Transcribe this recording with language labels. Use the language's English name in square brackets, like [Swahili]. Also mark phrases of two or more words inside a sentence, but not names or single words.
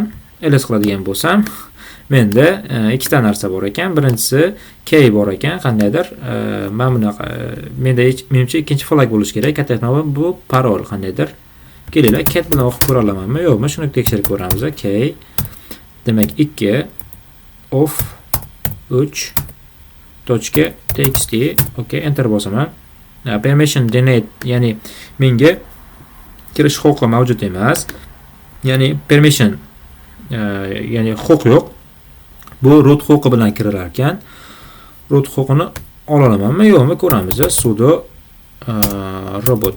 [Uzbek] ls qiladigan bo'lsam, menda ikkita narsa bor ekan. Birinchisi key bor ekan, qandaydir. Men bunaqa menimcha ikkinchi flag bo'lish kerak. Katta ehtimol bu parol qandaydir. Kelinglar, cat bilan o'qib ko'ra olamanmi, yo'qmi? Shuni tekshirib ko'ramiz. Key. Demak, 2 of 3.txt. Okay, enter bosaman. [English] Permission denied, [Uzbek] ya'ni menga kirish huquqi mavjud emas. Ya'ni permission, ya'ni huquq yo'q. Bu root huquqi bilan kirilar ekan. Root huquqini ola olamanmi, yo'qmi ko'ramiz. Sudo robot.